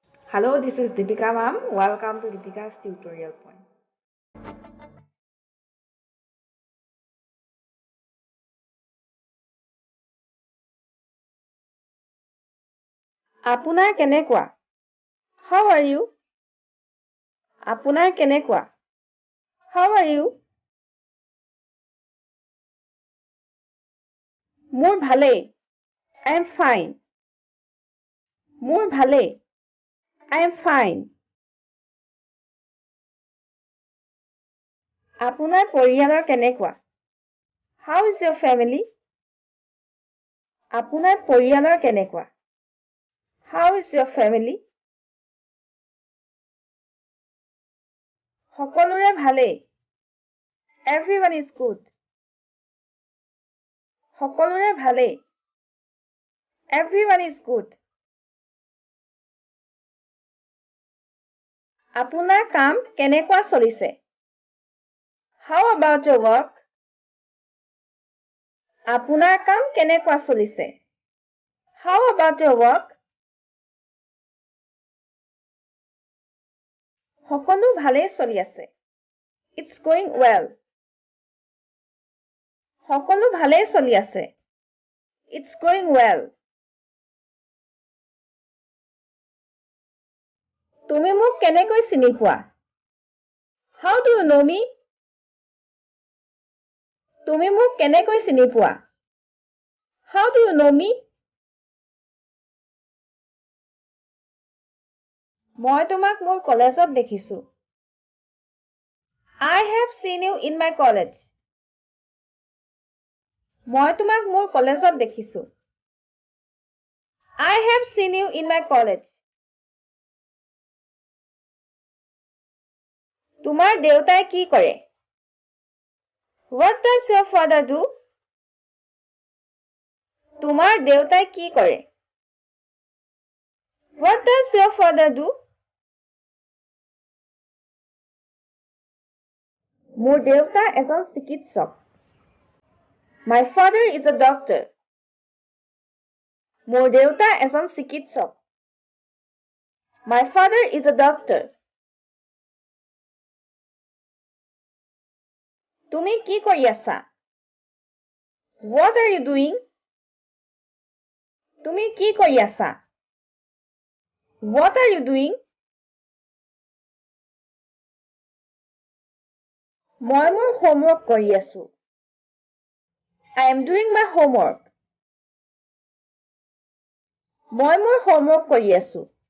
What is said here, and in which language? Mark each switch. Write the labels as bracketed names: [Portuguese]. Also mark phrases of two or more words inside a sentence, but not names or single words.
[English] Hello, this is Deepika ma'am. Welcome to Deepika's tutorial point. [Assamese] আপোনাৰ কেনেকুৱা? [English] How are you? [Assamese] আপোনাৰ কেনেকুৱা? [English] How are you? [Assamese] মোৰ ভালেই. [English] I am fine. [Assamese] মোৰ ভালেই. [English] I am fine. [Assamese] আপোনাৰ পৰিয়ালৰ কেনেকুৱা? [English] How is your family? [Assamese] আপোনাৰ পৰিয়ালৰ কেনেকুৱা? [English] How is your family? [Assamese] সকলোৰে ভালেই. [English] Everyone is good. [Assamese] সকলোৰে ভালেই. [English] Everyone is good. [Assamese] আপোনাৰ কাম কেনেকুৱা চলিছে? [English] How about your work? [Assamese] আপোনাৰ কাম কেনেকুৱা চলিছে? [English] How about your work? [Assamese] সকলো ভালেই চলি আছে. [English] It's going well. [Assamese] সকলো ভালেই চলি আছে. [English] It's going well. [Assamese] তুমি মোক কেনেকৈ চিনি পোৱা? [English] How do you know me? [Assamese] তুমি মোক কেনেকৈ চিনি পোৱা? [English] How do you know me? [Assamese] মই তোমাক মোৰ কলেজত দেখিছো. [English] I have seen you in my college. [Assamese] মই তোমাক মোৰ কলেজত দেখিছো. [English] I have seen you in my college. [Assamese] তোমাৰ দেউতাই কি কৰে? [English] What does your father do? [Assamese] তোমাৰ দেউতাই কি কৰে? [English] What does your father do? [Assamese] মোৰ দেউতা এজন চিকিৎসক. [English] My father is a doctor. [Assamese] মোৰ দেউতা এজন চিকিৎসক. [English] My father is a doctor. [Assamese] তুমি কি কৰি আছা? [English] What are you doing? [Assamese] তুমি কি কৰি আছা? [English] What are you doing? [Assamese] মই মোৰ homework কৰি আছো. [English] I am doing my homework. [Assamese] মই মোৰ homework কৰি আছো.